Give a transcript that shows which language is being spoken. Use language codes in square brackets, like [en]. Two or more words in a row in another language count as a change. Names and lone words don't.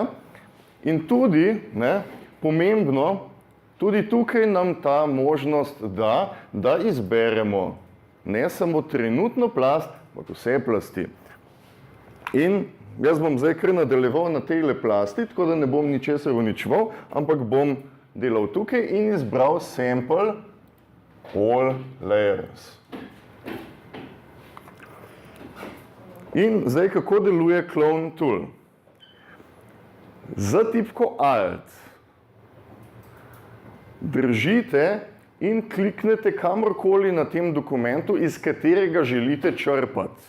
[sl] In tudi, ne, pomembno, tudi tukaj nam ta možnost da, da izberemo ne samo trenutno plast, ampak vse plasti. In jaz bom zdaj kar nadaljeval na tejle plasti, tako da ne bom ničesar uničeval, ampak bom delal tukaj in izbral [en] sample all layers. [sl] In zdaj, kako deluje Clone Tool? Za tipko Alt držite in kliknete kamorkoli na tem dokumentu, iz katerega želite črpati.